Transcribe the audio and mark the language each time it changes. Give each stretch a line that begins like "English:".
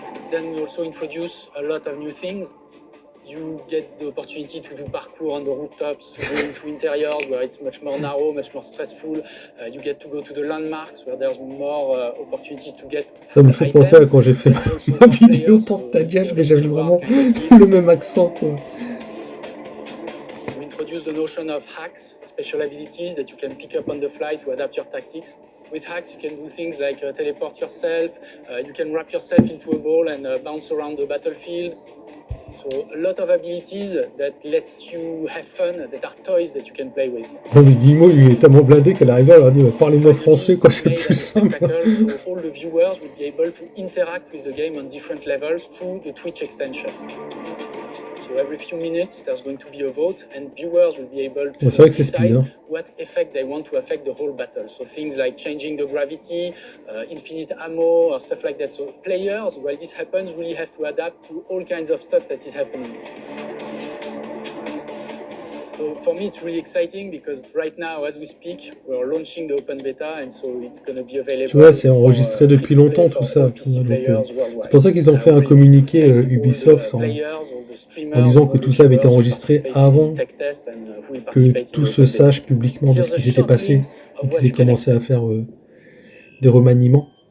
English: Then we also introduce a lot of new things. You get the opportunity to do parkour on the rooftops, go into interiors where it's much more narrow, much more stressful. You get to go to the landmarks where there's more opportunities to get.
French: Ça me fait penser à quand j'ai fait ma vidéo pour Stadia, mais j'avais vraiment le même accent. Quoi.
English: We introduce the notion of hacks, special abilities that you can pick up on the fly to adapt your tactics. With hacks, you can do things like teleport yourself, you can wrap yourself into a ball and bounce around the battlefield. So a lot of abilities that let you have fun, that are toys that you can play with.
French: Non mais Guillemot, il est tellement blindé qu'elle arrive à leur dire parlez-moi français, quoi, c'est plus simple.
English: So all the viewers will be able to interact with the game on different levels through the Twitch extension. So every few minutes, there's going to be a vote, and viewers will be able to decide what effect they want to affect the whole battle. So things like changing the gravity, infinite ammo, or stuff like that. So players, while this happens, really have to adapt to all kinds of stuff that is happening. So for me, it's really exciting because right now, as we speak, we're launching the open beta, and so it's going to be available.
French: Tu vois, c'est enregistré depuis longtemps tout ça. C'est pour ça qu'ils ont fait un communiqué Ubisoft en disant que tout ça avait été enregistré avant que tout se sache publiquement de ce qui s'était passé et qu'ils aient commencé à faire des remaniements.